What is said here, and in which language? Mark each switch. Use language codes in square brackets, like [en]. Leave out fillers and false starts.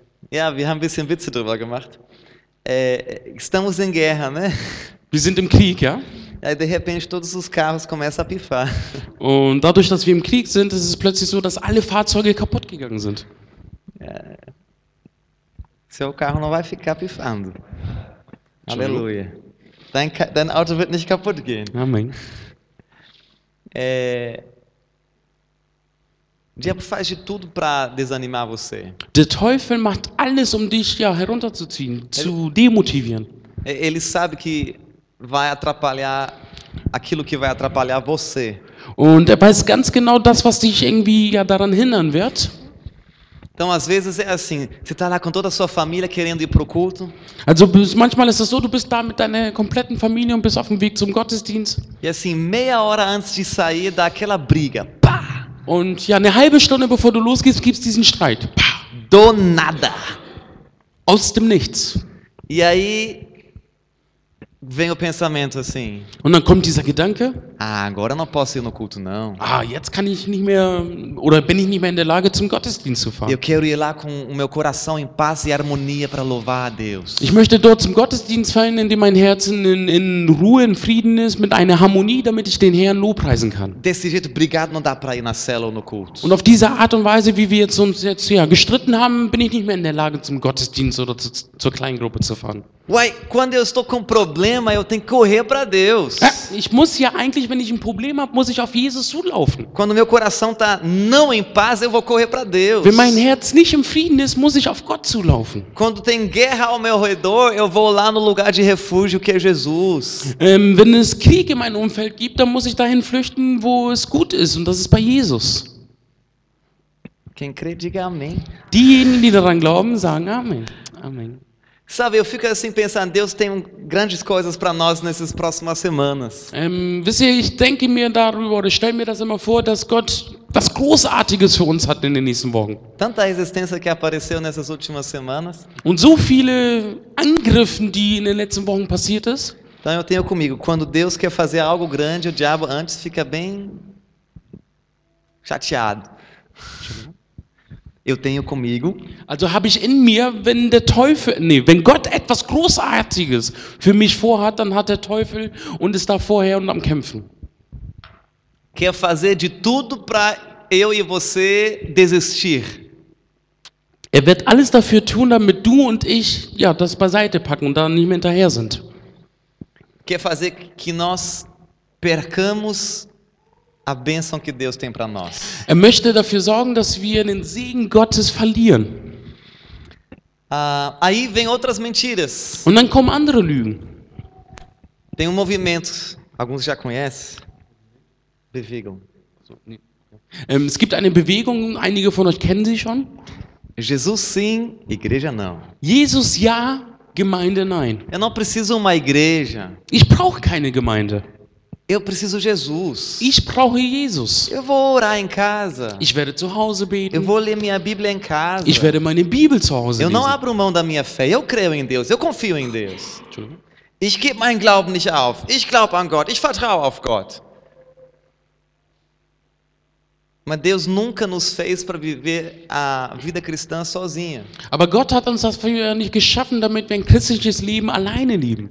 [de] Ja, wir haben ein bisschen Witze drüber gemacht. [pt] Estamos em guerra, né? [de] Wir sind im Krieg, ja? [pt] Aí de repente todos os carros começam a pifar. [de] Und dadurch, dass wir im Krieg sind, ist es plötzlich so, dass alle Fahrzeuge kaputt gegangen sind. [pt] Seu carro não vai ficar pifando. [de] Entschuldigung. [pt] Aleluia. [de] Dein Auto wird nicht kaputt gehen. Amen. [pt] O diabo faz de tudo para desanimar você. [de] Der Teufel macht alles, um dich ja herunterzuziehen, zu demotivieren. [pt] Ele sabe que vai atrapalhar aquilo que vai atrapalhar você. [de] Und er weiß ganz genau das, was dich irgendwie ja daran hindern wird. [pt] Então, às vezes é assim, você está lá com toda a sua família querendo ir para o culto, [de] Also manchmal ist es so, du bist da mit deiner kompletten Familie und bist auf dem Weg zum Gottesdienst. [pt] e assim, meia hora antes de sair, dá aquela briga. Pá! [de] Und ja, eine halbe Stunde bevor du losgehst, gibt es diesen Streit. Pah, [pt] Do nada. [de] aus dem Nichts. [pt] E aí vem o pensamento assim, [de] Und dann kommt dieser Gedanke, [pt] agora eu não posso ir no culto não. [de] jetzt kann ich nicht mehr oder bin ich nicht mehr in der Lage, zum Gottesdienst zu [pt] Eu [de] fahren. [pt] quero ir lá com o meu coração em paz e harmonia para louvar a Deus. [de] Ich möchte dort zum Gottesdienst fahren, in dem mein Herz in Ruhe, in Frieden ist, mit einer Harmonie, damit ich den Herrn lobpreisen kann. [pt] Desse jeito, brigado não dá para ir na célula ou no culto. [de] Und auf diese Art und Weise, wie wir uns jetzt ja, gestritten haben, bin ich nicht mehr in der Lage, zum Gottesdienst oder zur Kleingruppe zu fahren. [pt] Uai, quando eu estou com problema, eu tenho que correr para Deus. [de] Ja, ich muss ja eigentlich, wenn ich ein Problem habe, muss ich auf Jesus zulaufen. [pt] Quando meu coração tá não em paz, eu vou correr para Deus. [de] Wenn mein Herz nicht im Frieden ist, muss ich auf Gott zulaufen. [pt] Quando tem guerra ao meu redor, eu vou lá no lugar de refúgio que é Jesus. [de] Wenn es Krieg in meinem Umfeld gibt, dann muss ich dahin flüchten, wo es gut ist, und das ist bei Jesus. [pt] Quem crê, diga amém. [de] Diejenigen, die daran glauben, sagen Amen. Amen. [pt] Sabe, eu fico assim pensando, Deus tem grandes coisas para nós nessas próximas semanas. [de] Wisst ihr, ich denke mir darüber oder stelle mir das immer vor, dass Gott was Großartiges für uns hat in den nächsten Wochen. [pt] Tanta resistência que apareceu nessas últimas semanas. [de] Und so viele Angriffen, die in den letzten Wochen passiert ist. [pt] Então eu tenho comigo, quando Deus quer fazer algo grande, o diabo antes fica bem chateado. Eu tenho comigo, [de] Also habe ich in mir, wenn wenn Gott etwas Großartiges für mich vorhat, dann hat der Teufel und ist da vorher und am Kämpfen. [pt] quer fazer de tudo para eu e você desistir. [de] Er wird alles dafür tun, damit du und ich ja das beiseite packen und da nicht mehr hinterher sind. [pt] Quer fazer que nós percamos a bênção que Deus tem para nós. [de] Er möchte dafür sorgen, dass wir den Segen Gottes verlieren. [pt] Aí vem outras mentiras. [de] Und dann kommen andere Lügen. [pt] Tem um movimento, alguns já conhecem, Bewegung. [de] Es gibt eine Bewegung, einige von euch kennen sie schon. [pt] Jesus sim, igreja não. [de] Jesus ja, Gemeinde nein. [pt] Eu não preciso uma igreja. [de] Ich brauche keine Gemeinde. [pt] Eu preciso Jesus. [de] Ich brauche Jesus. [pt] Eu vou orar em casa. [de] Ich werde zu Hause [pt] Eu [de] beten. [pt] vou ler minha Bíblia em casa. [de] Ich werde meine Bibel zu Hause [pt] Eu não [de] lesen. [pt] abro mão da minha fé. Eu creio em Deus. Eu confio em Deus. [de] Entschuldigung. Ich gebe meinen Glauben nicht auf. Ich glaube an Gott. Ich vertraue auf Gott. [pt] Mas Deus nunca nos fez para viver a vida cristã sozinha. [de] Aber Gott hat uns das früher nicht geschaffen, damit wir ein christliches Leben alleine leben.